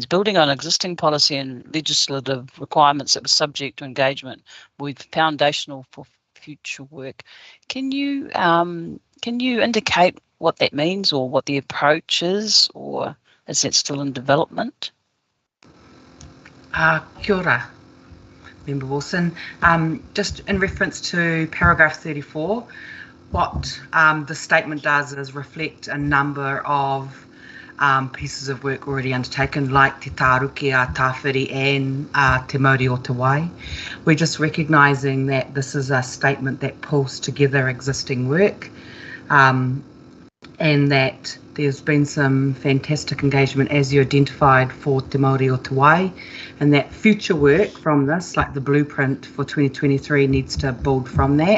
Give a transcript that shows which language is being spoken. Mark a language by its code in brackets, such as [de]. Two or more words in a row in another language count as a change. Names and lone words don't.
[en] Building on existing policy and legislative requirements that were subject to engagement with foundational for future work. Can you indicate what that means or what the approach is, or is that still in development? [mi] Kia ora, [en] Member Wilson. Just in reference to paragraph 34, what the statement does is reflect a number of pieces of work already undertaken, like Te Tāruki a Tāwhiri and Te Mauri o Te Wai. We're just recognising that this is a statement that pulls together existing work, and that there's been some fantastic engagement, as you identified, for Te Mauri o Te Wai, and that future work from this, like the blueprint for 2023, needs to build from that.